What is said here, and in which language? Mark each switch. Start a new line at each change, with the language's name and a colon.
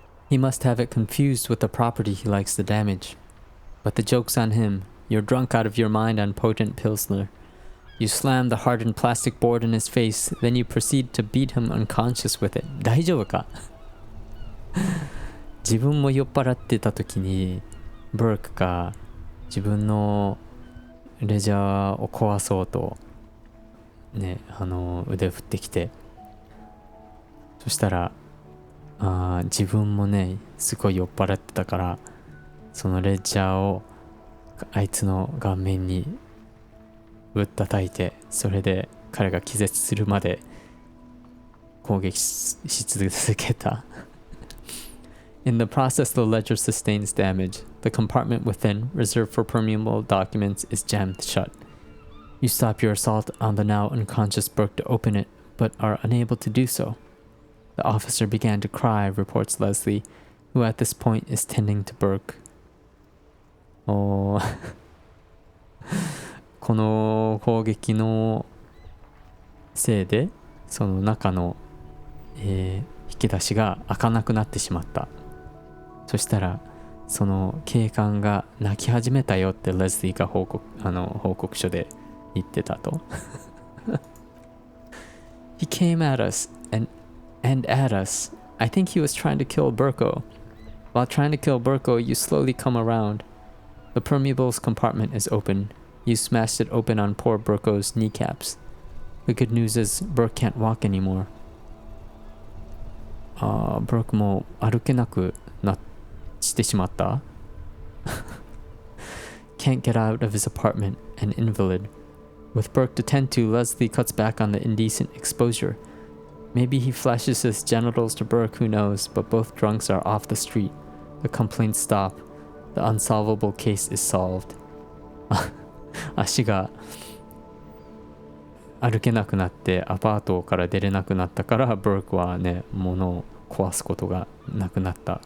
English: He must have it confused with the property he likes to damage. But the joke's on him. You're drunk out of your mind on potent Pilsner. You slam the hardened plastic board in his face, then you proceed to beat him unconscious with it.
Japanese: 大丈夫か？自分も酔っ払ってた時に、ブルックが自分のレジャーを壊そうとね、腕振ってきて、そしたら自分もねすごい酔っ払ってたから、そのレジャーをあいつの顔面にぶったたいて、それで彼が気絶するまで攻撃し続けた。
English: In the process, the ledger sustains damage. The compartment within, reserved for permeable documents, is jammed shut. You stop your assault on the now unconscious Burke to open it, but are unable to do so. The officer began to cry, reports Leslie, who at this point is tending to Burke.
Japanese: この攻撃のせいで、その中の、引き出しが開かなくなってしまった。そしたらその警官が泣き始めたよってレスリーが報告書で言ってたと。
English: He came at us and at us. I think he was trying to kill Burko. While trying to kill Burko, you slowly come around. The permeables compartment is open. You smashed it open on poor Burko's kneecaps. The good news is Burke can't walk anymore.
Japanese: Burke も歩けなくなしてしまった。
English: Can't get out of his apartment, an invalid. With Burke to tend to, Leslie cuts back on the indecent exposure. Maybe he flashes his genitals to Burke, who knows, but both drunks are off the street. The complaints stop. The unsolvable case is solved.
Japanese: 足が歩けなくなってアパートから出れなくなったから、ブルックはね、物を壊すことがなくなった。